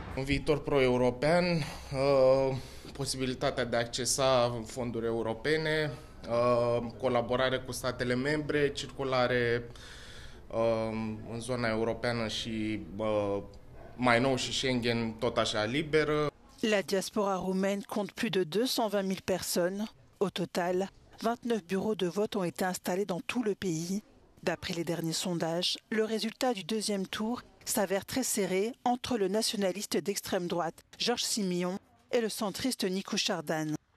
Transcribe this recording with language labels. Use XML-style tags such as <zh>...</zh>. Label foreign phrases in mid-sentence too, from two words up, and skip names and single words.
<ro>Un viitor pro-european, posibilitatea de a accesa fonduri europene, colaborare cu statele membre, circulare în zona europeană și mai nou și Schengen tot așa liberă.</ro> <fr>La diaspora roumaine compte plus de 220 000 personnes. Au total, 29 bureaux de vote ont été installés dans tout le pays. D'après les derniers sondages, le résultat du deuxième tour s'avère très serré entre le nationaliste d'extrême droite Georges Simion et le centriste Nicu Șardan.</fr>